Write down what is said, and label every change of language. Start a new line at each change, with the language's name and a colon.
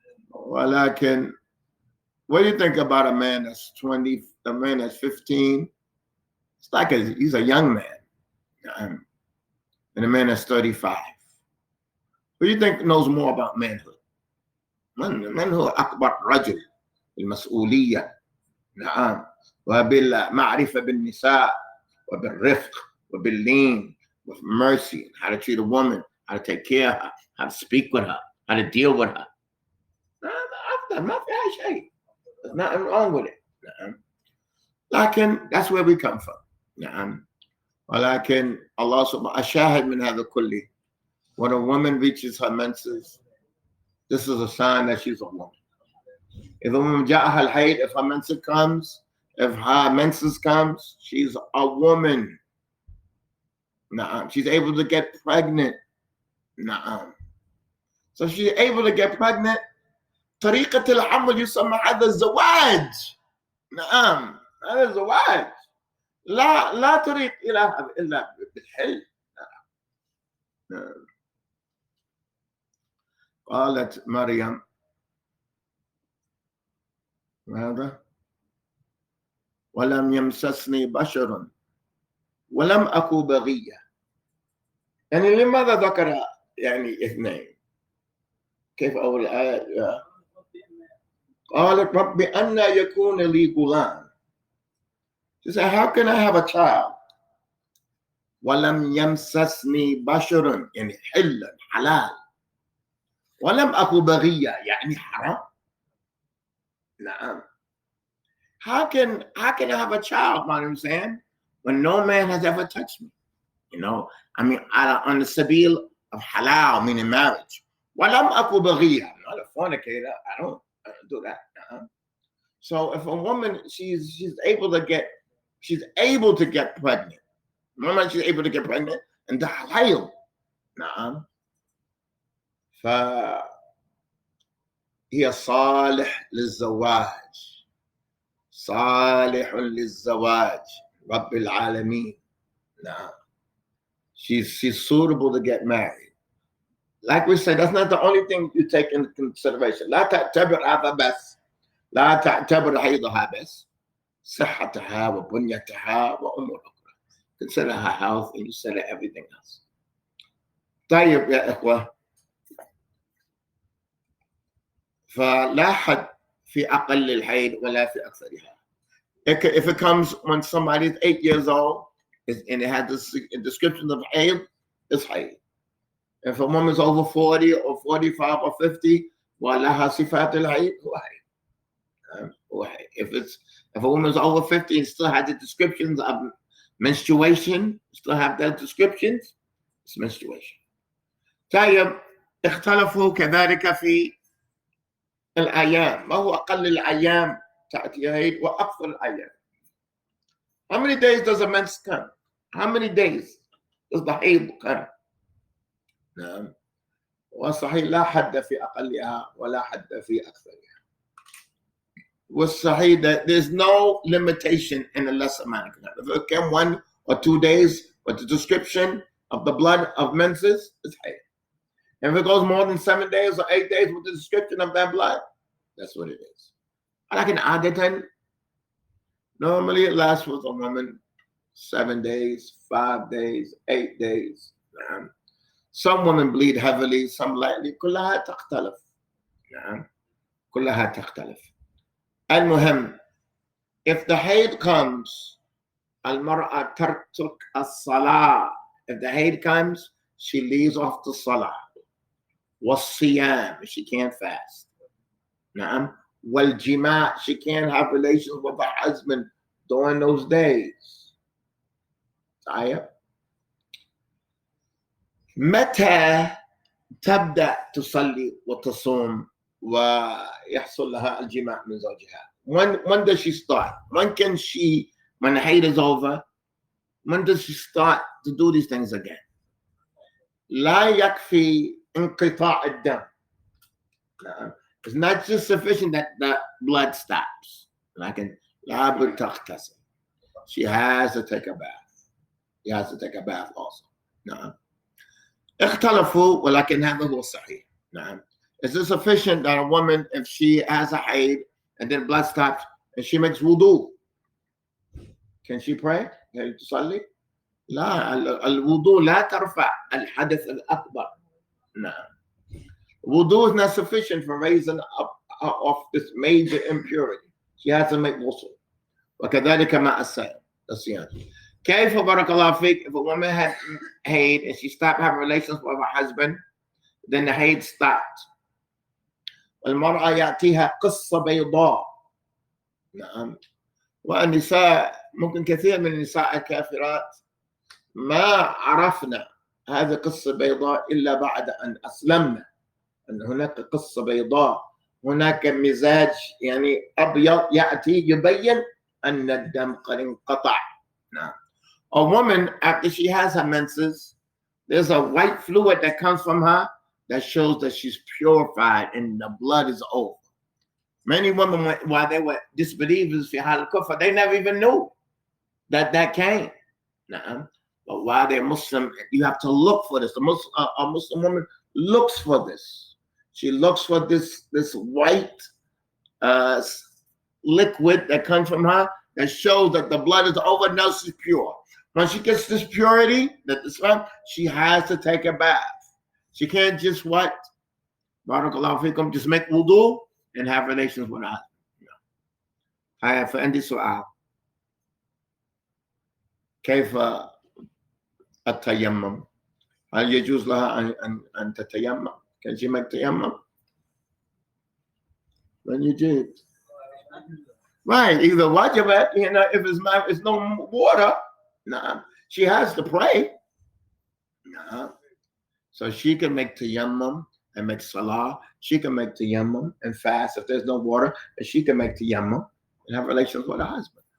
Arabic: ولكن
English: what do you think about a man that's 20, a man that's 15? It's like he's a young man. And a man that's 35. Who do you think knows more about manhood?
Arabic: من هو أكبر رجل بالمسؤولية. نعم. وبالمعرفة بالنساء وبالرفق وباللين,
English: with mercy, how to treat a woman, how to take care of her, how to speak with her, how to deal with her.
Arabic: ما فيها شيء.
English: There's nothing wrong with it.
Arabic: نعم. لكن
English: that's where we come from.
Arabic: نعم. ولكن الله سبحانه الشاهد من هذا كله.
English: When a woman reaches her menses, this is a sign that she's a woman. If a woman
Arabic: جاءها الحيض,
English: if her menses comes, if her menses comes, she's a woman.
Arabic: نعم.
English: She's able to get pregnant.
Arabic: نعم.
English: So she's able to get pregnant.
Arabic: طريقة الحمل يسمى هذا الزواج. نعم، هذا الزواج. لا طريق إلى هذا إلا بالحل. نعم. قالت مريم ماذا؟ ولم يمسسني بشر ولم أكو بغية. يعني لماذا ذكر يعني اثنين؟ كيف أول آية؟ قالت رب أن يكون لي غلام.
English: She said, how can I have a child?
Arabic: ولم يمسسني بشر يعني حلا حلال. ولم أكو بغية يعني حرام. نعم.
English: How can I have a child, man, I'm saying, when no man has ever touched me? You know, I mean, on the sabil of halal, meaning marriage.
Arabic: ولم أكو بغية.
English: I'm not a fornicator. I don't do that. So if a woman, she's able to get pregnant. Woman, she's able to get pregnant and the الحيض.
Arabic: نعم. فهي صالح للزواج. صالح للزواج. رب العالمين. نعم.
English: She's suitable to get married. Like we said, that's not the only thing you take into consideration.
Arabic: لا تعتبر هذا بس. لا تعتبر حيضها بس. صحتها وبنيتها وأمور أخرى.
English: Consider her health and consider everything else.
Arabic: طيب يا إخوة. فلا حد في أقل الحيض ولا في أكثرها.
English: If it comes when somebody is 8 years old and it has this description of haid, it's haid. If a woman is over 40 or 45 or 50,
Arabic: ولها صفات الحيض هو حيض.
English: If a woman is over 50 and still has the descriptions of menstruation, still have those descriptions, it's menstruation.
Arabic: طيب اختلفوا كذلك في الأيام. ما هو أقل الأيام تأتي حيض وأكثر الأيام?
English: How many days does a mens come? How many days does the haid come?
Arabic: نعم. والصحيح لا حد في أقلها ولا حد في أكثرها. والصحيح
English: that there's no limitation in the lesser amount. If it came 1 or 2 days, But the description of the blood of menses is hayd. And if it goes more than 7 days or 8 days with the description of that blood, that's what it is. Like an عادة, normally it lasts with a woman 7 days, 5 days, 8 days. Some women bleed heavily, some lightly.
Arabic: كلها تختلف. كلها تختلف. المهم,
English: if the hayd comes,
Arabic: المرأة تترك الصلاة.
English: If the hayd comes, she leaves off the salah.
Arabic: والصيام,
English: she can't fast.
Arabic: والجماع,
English: she can't have relations with her husband during those days.
Arabic: متى تبدأ تصلي وتصوم ويحصل لها الجماع من زوجها?
English: When does she start? When can she, when the hayd is over, when does she start to do these things again?
Arabic: لا يكفي انقطاع الدم.
English: It's not just sufficient that the blood stops.
Arabic: لكن لابد تغتسل.
English: She has to take a bath. She has to take a bath also.
Arabic: نعم. اختلفوا ولكن هذا هو الصحيح. نعم.
English: Is it sufficient that a woman, if she has a hayd and then blood stops and she makes wudu, can she pray? Can she
Arabic: تصلي? لا, الوضوء لا ترفع الحدث الأكبر. نعم.
English: Wudu is not sufficient for raising up off this major impurity. She has to make wudu.
Arabic: وكذلك مع الصيام. كيف بارك الله فيك,
English: if a woman had hayd and she stopped having relations with her husband, then the hayd stopped.
Arabic: المرأة يأتيها قصة بيضاء. نعم. والنساء, ممكن كثير من النساء الكافرات ما عرفنا هذه قصة بيضاء إلا بعد أن أسلمنا. أن هناك قصة بيضاء, هناك مزاج يعني أبيض يأتي يبين أن الدم قد انقطع. نعم.
English: A woman, after she has her menses, there's a white fluid that comes from her that shows that she's purified and the blood is over. Many women, while they were disbelievers, they never even knew that came. Nah. But while they're Muslim, you have to look for this. A Muslim woman looks for this. She looks for this white liquid that comes from her that shows that the blood is over. Now she's pure. When she gets this purity, she has to take a bath. She can't just what?
Arabic: Barakallahu fikum,
English: just make wudu and have relations with her husband. No.
Arabic: فعندي سؤال. كيف التيمم؟ هل يجوز لها أن تتيمم؟
English: Can she make tayammum? When you did. Right, either wajibat, if it's no water, nah, she has to pray. Nah. So she can make tayammum and make salah. She can make tayammum and fast if there's no water, and she can make tayammum and have relations with her husband.